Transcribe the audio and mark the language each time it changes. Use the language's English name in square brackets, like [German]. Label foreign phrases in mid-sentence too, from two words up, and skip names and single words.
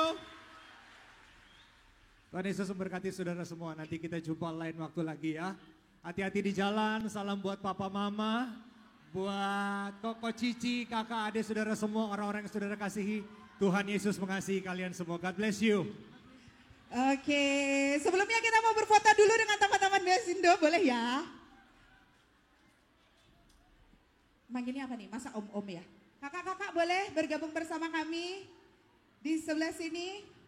[Indonesian] Tuhan Yesus memberkati saudara semua. Nanti kita jumpa lain waktu lagi ya. Hati-hati di jalan. Salam buat papa mama, buat koko cici, kakak adik saudara semua, orang-orang yang saudara kasihi. Tuhan Yesus mengasihi kalian semua. [English] God bless you. [Indonesian] Oke, sebelumnya kita mau berfoto dulu dengan teman-teman Best Indo, boleh ya? Manggilnya apa nih? Masa om-om ya? Kakak-kakak boleh bergabung bersama kami di sebelah sini?